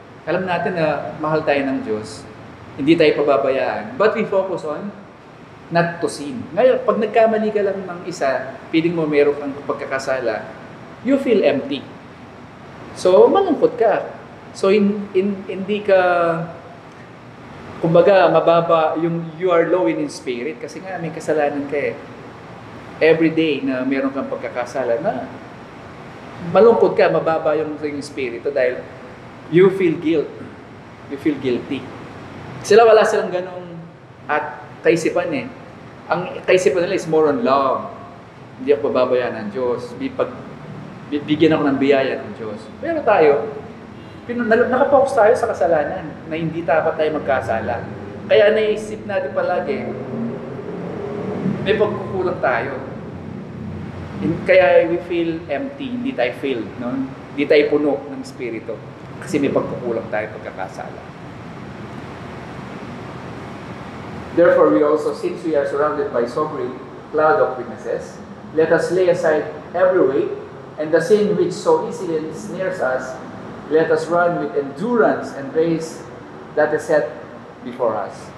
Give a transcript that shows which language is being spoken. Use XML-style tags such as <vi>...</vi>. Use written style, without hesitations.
<tl>Alam natin na mahal tayo ng Diyos. Hindi tayo pababayaan.</tl> <en>But we focus on not to sin.</en> <tl>Ngayon, pag nagkamali ka lang ng isa, feeling mo meron kang pagkakasala,</tl> <en>you feel empty.</en> <tl>So, malungkot ka. So, hindi ka, kumbaga, mababa,</tl> <en>you are low in spirit</en> <tl>kasi nga may kasalanan ka eh. Every day na meron kang pagkakasala na malungkot ka, mababa yung spirito dahil</tl> <en>you feel guilt. You feel guilty.</en> <tl>Wala silang ganong at kaisipan eh. Ang kaisipan nila is more on love. Hindi ako pababayaan ng Diyos. Bigyan ako ng biyaya ng Diyos. Pero tayo, nakapokus tayo sa kasalanan na hindi dapat tayo magkasala. Kaya naisip natin palagi, may pagkukulang tayo. Kaya</tl> <en>we feel empty,</en> <tl>hindi tayo filled, no? Hindi tayo puno ng Espiritu. Kasi may pagkukulang tayo pagkakasala.</tl> <en>Therefore, we also, since we are surrounded by so great cloud of witnesses, let us lay aside every weight and the sin which so easily ensnares us. Let us run with endurance and race that is set before us.</en>